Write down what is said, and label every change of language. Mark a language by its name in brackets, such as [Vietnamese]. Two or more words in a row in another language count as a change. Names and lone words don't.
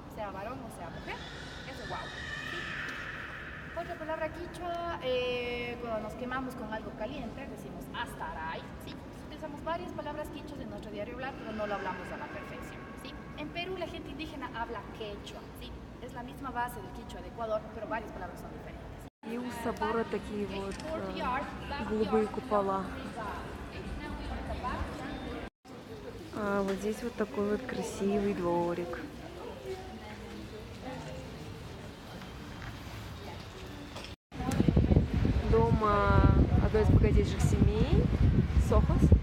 [Spanish] Sea varón o sea mujer, eso es guagua, ¿sí? Otra palabra quichua, cuando nos quemamos con algo caliente decimos astaray, ¿sí? Utilizamos varias palabras quichuas en nuestro diario hablar, pero no lo hablamos a la perfección, ¿sí? En Perú la gente indígena habla quechua, ¿sí? Es la misma base del quichua de Ecuador, pero varias palabras son diferentes. [Russian] И у собора такие вот голубые купола. А вот здесь вот такой вот красивый дворик. Дом одной из богатейших семей, Сохос.